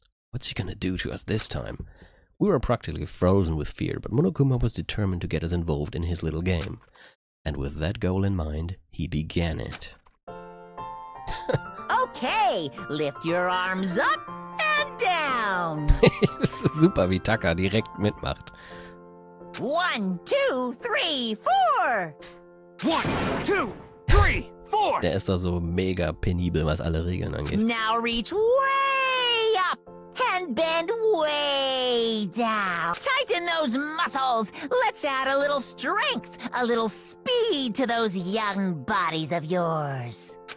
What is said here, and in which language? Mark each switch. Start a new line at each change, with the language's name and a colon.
English: What's he gonna do to us this time? We were practically frozen with fear, but Monokuma was determined to get us involved in his little game. And with that goal in mind, he began it. Okay, lift your arms up and down.
German: Es ist super, wie Taka direkt mitmacht.
English: 1, 2, 3, 4. 1, 2, 3, 4.
German: Der ist da so mega penibel, was alle Regeln angeht.
English: Now reach way up and bend way down. Tighten those muscles. Let's add a little strength, a little speed to those young bodies of yours.